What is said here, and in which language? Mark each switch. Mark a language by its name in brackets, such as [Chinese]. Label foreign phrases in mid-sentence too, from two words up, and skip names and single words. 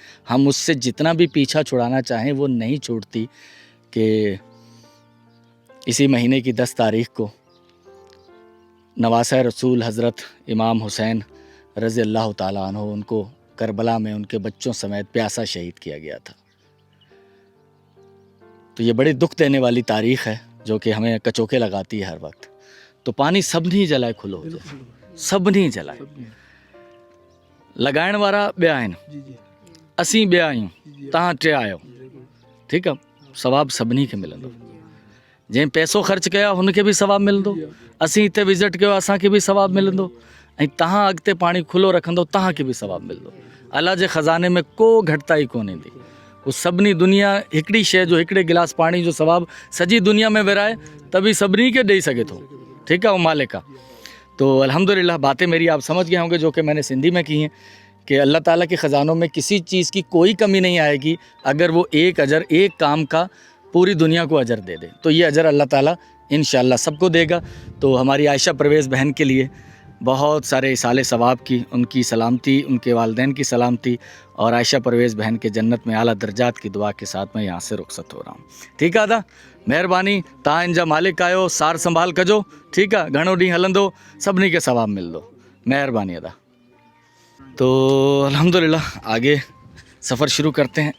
[Urdu] ہم اس سے جتنا بھی پیچھا چھڑانا چاہیں وہ نہیں چھوٹتی کہ اسی مہینے کی 10 تاریخ کو نواسہ رسول حضرت امام حسین [Arabic] رضي الله تعالى عنه, [Urdu] ان کو کربلا میں ان کے بچوں سمیت پیاسا شہید کیا گیا تھا. تو یہ بڑی دکھ دینے والی تاریخ ہے جو کہ ہمیں کچوکے لگاتی ہے ہر وقت. تو پانی سب نہیں جلائے، کھلو سب نہیں جلائے, खुलो सब नहीं जलाए, [Sindhi] लगाइण वारा ॿिया आहिनि, असीं ॿिया आहियूं, तव्हां टे आहियो, ठीकु आहे। सवाबु सभिनी खे मिलंदो। जंहिं पैसो ख़र्च कया हुनखे बि सवाबु मिलंदो, असीं हिते विज़िट कयो असांखे बि सवाबु मिलंदो, ऐं तव्हां अॻिते पाणी खुलो रखंदो तव्हांखे बि सवाबु मिलंदो। अल्लाह जे ख़ज़ाने में को घटिताई कोन ईंदी। वो सभिनी दुनिया हिकिड़ी शइ जो, हिकिड़े गिलास पाणी जो सवाबु सॼी दुनिया में विराए त बि सभिनी खे ॾेई सघे थो, ठीकु आहे, वो मालिक आहे। [Urdu] تو الحمدللہ باتیں میری آپ سمجھ گئے ہوں گے جو کہ میں نے سندھی میں کی ہیں کہ اللہ تعالیٰ کے خزانوں میں کسی چیز کی کوئی کمی نہیں آئے گی اگر وہ ایک اجر، ایک کام کا پوری دنیا کو اجر دے دے، تو یہ اجر اللہ تعالیٰ ان شاء اللہ سب کو دے گا. تو ہماری عائشہ پرویز بہن کے لیے بہت سارے ایصال ثواب کی، ان کی سلامتی، ان کے والدین کی سلامتی، اور عائشہ پرویز بہن کے جنت میں اعلیٰ درجات کی دعا کے ساتھ میں یہاں سے رخصت ہو رہا ہوں. [Sindhi] ठीकु आहे दा, महिरबानी, तव्हां इन जा मालिक आहियो, सार संभाल कजो, ठीकु आहे, घणो ॾींहुं हलंदो, सभिनी खे सवाबु मिलंदो, महिरबानी अदा। [Urdu] تو الحمدللہ آگے سفر شروع کرتے ہیں.